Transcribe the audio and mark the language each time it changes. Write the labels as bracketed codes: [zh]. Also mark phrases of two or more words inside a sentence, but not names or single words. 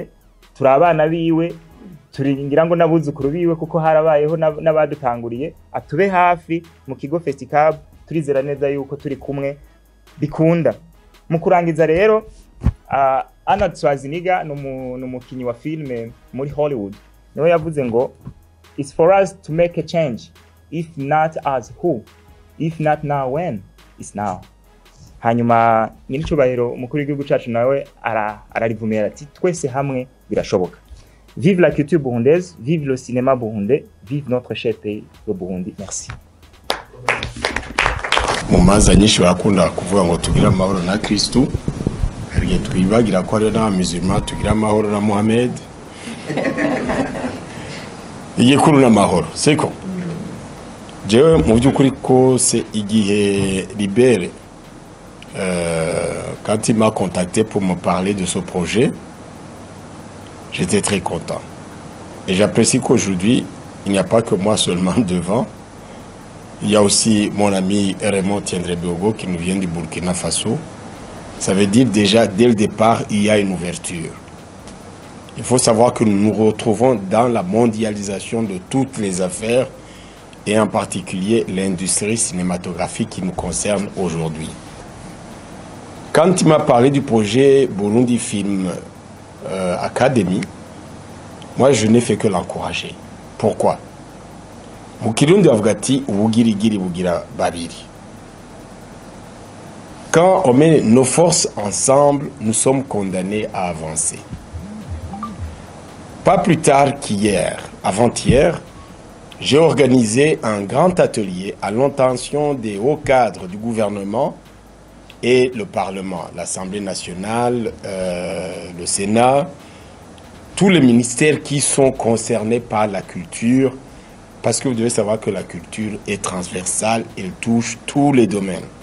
[rn] Turi abana biwe, turingira ngo nabuzukuru biwe kuko harabayeho n'abadutanguriye, atube hafi mu kigo Festicab. Turizera neza yuko turi kumwe bikunda. Mu kurangiza rero, Arnold Schwarzenegger n'umukinyi wa filme muri Hollywood niwe yavuze ngo [en] it's for us to make a change, if not as who, if not now when, it's now. [rn] Hanyuma nyiricubahiro umukuru w'igihugu cyacu nawe ararivumera ati twese hamwe birashoboka. [fr] Vive la culture burundaise, vive le cinéma burundais, vive notre cher pays, le Burundi. Merci. [rn] Mu manza nyinshi barakunda kuvuga ngo tugira amahoro na Kristo, hari twibagira ko ari n'abamizima tugira amahoro na Mohamed. Igikuru n'amahoro siko jewe mu by'ukuri kose igihe Libere [fr] quand il m'a contacté pour me parler de ce projet, j'étais très content. Et j'apprécie qu'aujourd'hui, il n'y a pas que moi seulement devant. Il y a aussi mon ami Raymond Tiendré-Biogo qui nous vient du Burkina Faso. Ça veut dire déjà, dès le départ, il y a une ouverture. Il faut savoir que nous nous retrouvons dans la mondialisation de toutes les affaires et en particulier l'industrie cinématographique qui nous concerne aujourd'hui. Quand il m'a parlé du projet Burundi Film Academy, moi je n'ai fait que l'encourager. Pourquoi? [rn] Mukirundi avugati ubugirigiri bugira babiri. [fr] Quand on met nos forces ensemble, nous sommes condamnés à avancer. Pas plus tard qu'hier, avant-hier, j'ai organisé un grand atelier à l'intention des hauts cadres du gouvernement et le Parlement, l'Assemblée nationale, le Sénat, tous les ministères qui sont concernés par la culture, parce que vous devez savoir que la culture est transversale, elle touche tous les domaines.